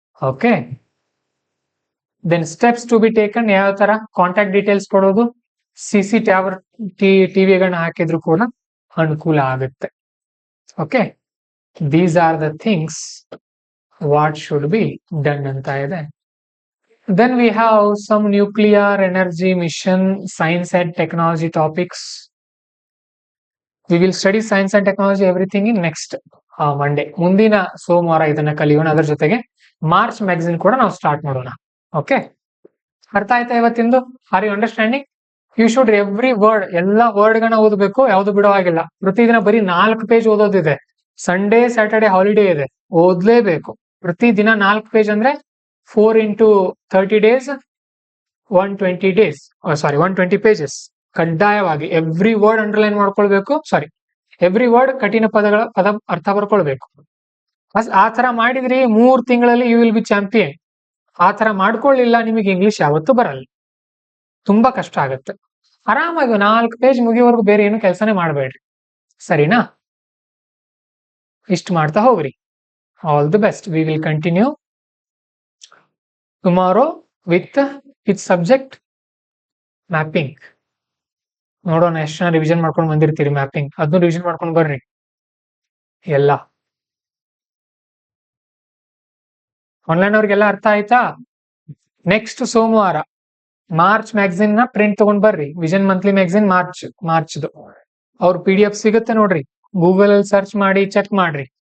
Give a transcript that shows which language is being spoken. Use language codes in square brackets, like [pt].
[en] okay, then steps to be taken, [kn] ಯಾವ ತರ contact details ಕೊಡೋದು, CC ಟಿವಿಗಳನ್ನ ಹಾಕಿದ್ರು ಕೂಡ ಅನುಕೂಲ ಆಗುತ್ತೆ. [en] Okay, these are the things what should be done ಅಂತ ಇದೆ. Then we have some nuclear energy mission, science and technology topics. We will study science and technology everything in next Monday. [kn] ಮುಂದಿನ ಸೋಮವಾರ ಇದನ್ನ ಕಲಿಯೋಣ. ಅದರ ಜೊತೆಗೆ ಮಾರ್ಚ್ ಮ್ಯಾಗಝಿನ್ ಕೂಡ ನಾವು ಸ್ಟಾರ್ಟ್ ಮಾಡೋಣ. ಓಕೆ, ಅರ್ಥ ಆಯ್ತಾ ಇವತ್ತಿಂದು? [en] Are you understanding? You should every word, [kn] ಎಲ್ಲಾ ವರ್ಡ್ ಗಳನ್ನ ಓದಬೇಕು, ಯಾವ್ದು ಬಿಡೋ ಹಾಗಿಲ್ಲ. ಪ್ರತಿದಿನ ಬರೀ 4 ಪೇಜ್ ಓದೋದಿದೆ. ಸಂಡೇ ಸ್ಯಾಟರ್ಡೆ ಹಾಲಿಡೇ ಇದೆ, ಓದ್ಲೇಬೇಕು. ಪ್ರತಿದಿನ 4 ಪೇಜ್ ಅಂದ್ರೆ [en] 4 into 30 days 120 days, 120 pages. [kn] ಕಡ್ಡಾಯವಾಗಿ ಎವ್ರಿ ವರ್ಡ್ ಅಂಡರ್ಲೈನ್ ಮಾಡ್ಕೊಳ್ಬೇಕು. ಎವ್ರಿ ವರ್ಡ್ ಕಠಿಣ ಪದ ಅರ್ಥ ಬರ್ಕೊಳ್ಬೇಕು. ಆ ತರ ಮಾಡಿದ್ರಿ 3 ತಿಂಗಳಲ್ಲಿ [en] You will be champion. [kn] ಆ ತರ ಮಾಡ್ಕೊಳ್ಳಿಲ್ಲ, ನಿಮಗೆ ಇಂಗ್ಲಿಷ್ ಯಾವತ್ತೂ ಬರಲ್ಲ, ತುಂಬಾ ಕಷ್ಟ ಆಗುತ್ತೆ. ಆರಾಮಾಗಿ 4 ಪೇಜ್ ಮುಗಿಯೋವರೆಗೂ ಬೇರೆ ಏನು ಕೆಲಸನೇ ಮಾಡಬೇಡ್ರಿ, ಸರಿನಾ? ಇಷ್ಟು ಮಾಡ್ತಾ ಹೋಗ್ರಿ. [en] All the best. We will continue tomorrow with its subject mapping. [kn] ನೋಡೋಣ ಎಷ್ಟು ಜನ ರಿವಿಷನ್ ಮಾಡ್ಕೊಂಡು ಬಂದಿರ್ತೀರಿ ಮ್ಯಾಪಿಂಗ್. ಅದನ್ನು ರಿವಿಷನ್ ಮಾಡ್ಕೊಂಡು ಬರ್ರಿ ಎಲ್ಲ. ಆನ್ಲೈನ್ ಅವ್ರಿಗೆಲ್ಲ ಅರ್ಥ ಆಯ್ತಾ? ನೆಕ್ಸ್ಟ್ ಸೋಮವಾರ ಮಾರ್ಚ್ ಮ್ಯಾಗಝಿನ್ ನ ಪ್ರಿಂಟ್ ತಗೊಂಡ್ ಬರ್ರಿ. ವಿಷನ್ ಮಂತ್ಲಿ ಮ್ಯಾಗಝಿನ್ ಮಾರ್ಚ್ದು ಅವ್ರ PDF ಸಿಗುತ್ತೆ ನೋಡ್ರಿ, ಗೂಗಲ್ ಅಲ್ಲಿ ಸರ್ಚ್ ಮಾಡಿ ಚೆಕ್ ಮಾಡ್ರಿ.